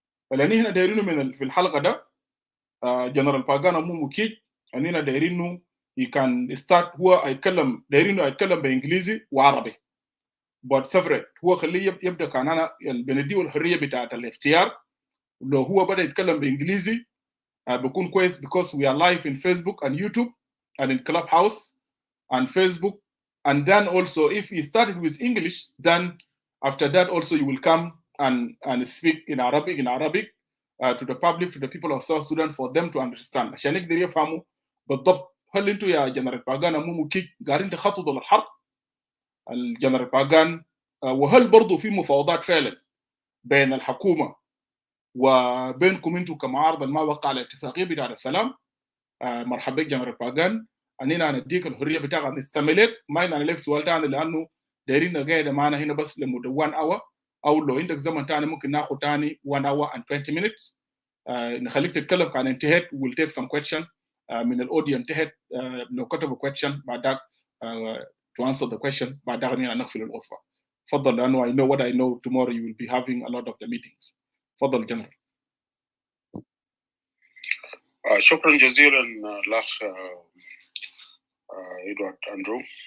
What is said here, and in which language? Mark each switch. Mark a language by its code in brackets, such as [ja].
[ar] فلأني هنا دايرينه من في الحلقة ده جنرال باغانا موموكيج أننا دايرينه كان ستارت هو يتكلم دايرينه يتكلم بإنجليزي وعربي [en] but separate. [ar] هو خليه يبدأ كان أنا بنديه الحرية بتاعة الاختيار. لو هو بدأ يتكلم بإنجليزي بيكون كويس [en] because we are live in Facebook and YouTube and in Clubhouse and Facebook. And then also if he started with English, then after that also you will come and speak in Arabic to the public, to the people of South Sudan for them to understand. [ar] عشان يقدر يفهموا بالضبط هل انتوا يا جنرال باغانا موموكيج قاعدين تخططوا للحرب الجنرال باغان وهل برضو في مفاوضات فعلا بين الحكومة وبينكم انتم كمعارضه ما وقع على الاتفاقيه بتاع السلام. مرحبا بك جنرال باغان، اننا نديك الحريه بتاعك نستملك. ما عندنا لك سؤال ثاني لانه دايرين قاعد معنا هنا بس لمده 1 اور، او لو عندك زمن ثاني ممكن ناخذ ثاني [en] 1 hour and 20 minutes. [ar] نخليك تتكلم عن انتهت. [en] we'll take some question [ar] من الاوديو انتهت. لو كتبوا question بعد ذاك [en] to answer the question [ar] بعد ذاك نقفل الغرفه. تفضل، لانه [en] I know what I know tomorrow you will be having a lot of the meetings. [ar] تفضل جنرال. شكرا جزيلا الاخ إدوارد أندرو.